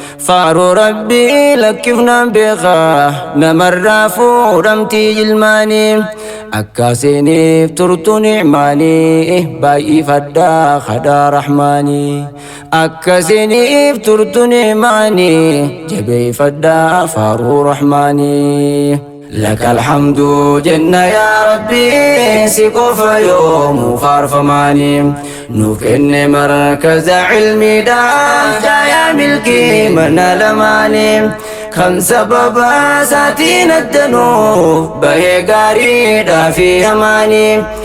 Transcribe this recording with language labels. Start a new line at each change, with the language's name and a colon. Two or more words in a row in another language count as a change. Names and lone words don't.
Oromo: Faaruu Rabbii lakkifnaan beekaa namarraa fuudhamtii jilmaanii. Akkasiniif turtu nicmaanii baay'ifadhaa kadhaa rahmaanii. Akkasiniif turtu nicmaanii jabeeffadhaa faaruu rahmaanii.
Arabic: لك الحمد جنة يا ربي،
Oromo: si qofa yoomu faarfamaanii. Nuuf kenne markaza ilmiidhaa, jaayaa milkii mana lamaanii. Kan sababa saatiin addanuuf bahee gaariidhaa fi amaanii.